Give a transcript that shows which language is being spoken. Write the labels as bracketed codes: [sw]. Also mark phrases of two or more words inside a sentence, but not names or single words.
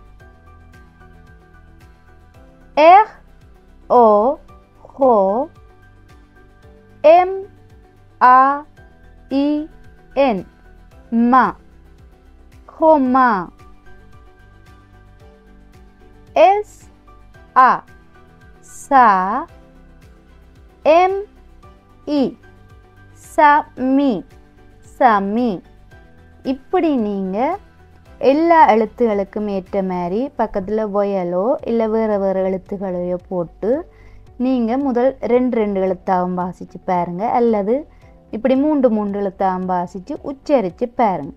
[fr] R O Ro M A I N ma. Roma. S A sa. M I sami sami. [ta] இப்படி நீங்கள் எல்லா எழுத்துகளுக்கும் ஏற்ற மாதிரி பக்கத்தில் வொயலோ இல்லை வேறு வேறு எழுத்துக்களையோ போட்டு நீங்கள் முதல் 2 எழுத்தாகவும் வாசித்து பாருங்கள், அல்லது இப்படி 3 எழுத்தாகவும் வாசித்து உச்சரித்து பாருங்கள்.